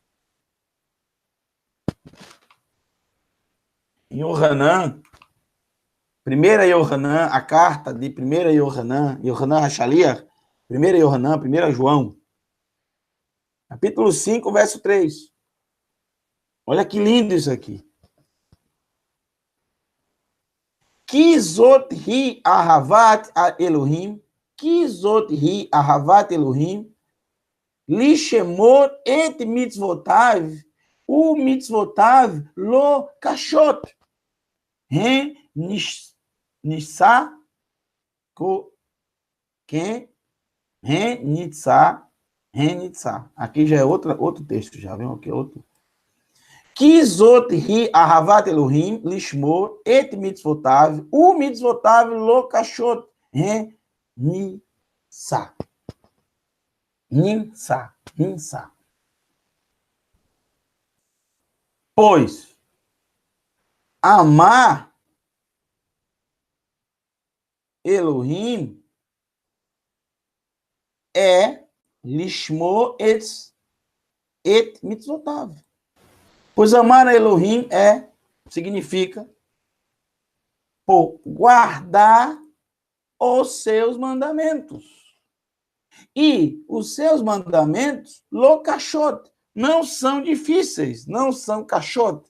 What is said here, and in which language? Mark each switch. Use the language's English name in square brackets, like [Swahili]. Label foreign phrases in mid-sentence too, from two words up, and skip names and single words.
[Portuguese] Em Yohanan, a carta de 1 Yohanan Hashaliach, 1 Yohanan, 1 João, capítulo 5, verso 3. Olha que lindo isso aqui. [Hebrew] כי זאת היא אהבת אלהים, כי זאת היא אהבת אלהים, לשמור את מצוותיו, ומצוותיו לא קשות. Hen nissa ko que hen nitsa. [Portuguese] Aqui já é outro texto, já viu? Aqui é outro. [Hebrew] כי זאת היא אהבת אלהים לשמור את מצוותיו, ומצוותיו לא קשות הן ניצח. Nitsa. [Portuguese] Pois amar Elohim é [Hebrew] לשמור את מצוותיו. [Portuguese] Pois amar a Elohim significa guardar os seus mandamentos. E os seus mandamentos, [Hebrew] לא קשות, [Portuguese] não são difíceis, não são kashot.